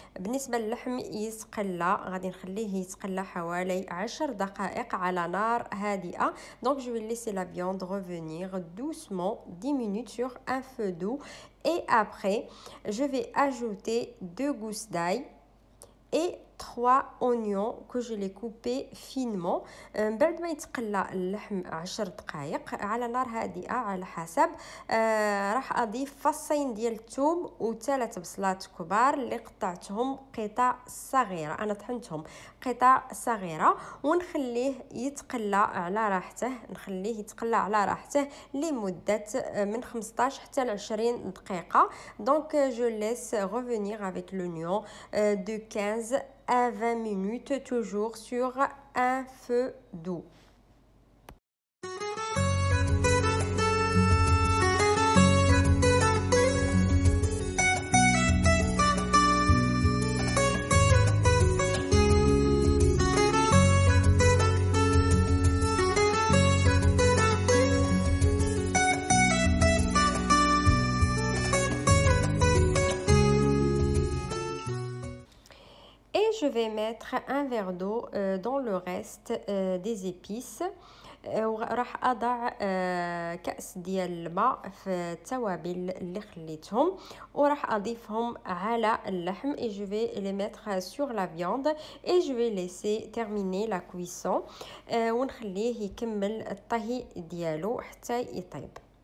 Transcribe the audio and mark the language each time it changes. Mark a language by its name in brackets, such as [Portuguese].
[Arabic] بالنسبة للحم يتقلى، غادي نخليه يتقلى حوالي 10 دقائق على نار هادئة. [French] Donc je vais laisser la viande revenir doucement 10 minutes sur un feu doux et après je vais ajouter 2 gousses d'ail et 3 oignons que je les coupés finement. [Arabic] بعد ما يتقلى اللحم 10 دقائق على نار هادئة على حسب، راح أضيف فصين ديال الثوم و3 بصلات كبار اللي قطعتهم قطع صغيرة. أنا طحنتهم قطع صغيرة ونخليه يتقلى على راحته، لمدة من 15 حتى ل 20 دقيقة. [French] Donc je laisse revenir avec l'oignon de 15 à 20 minutes, toujours sur un feu doux. Je vais mettre un verre d'eau dans le reste des épices. [Arabic] وراح أضع كأس ديال الماء في التوابل اللي خليتهم وراح أضيفهم على اللحم [French] et je vais les mettre sur la viande et je vais laisser terminer la cuisson [Arabic] ونخليه يكمل الطهي ديالو حتى يطيب.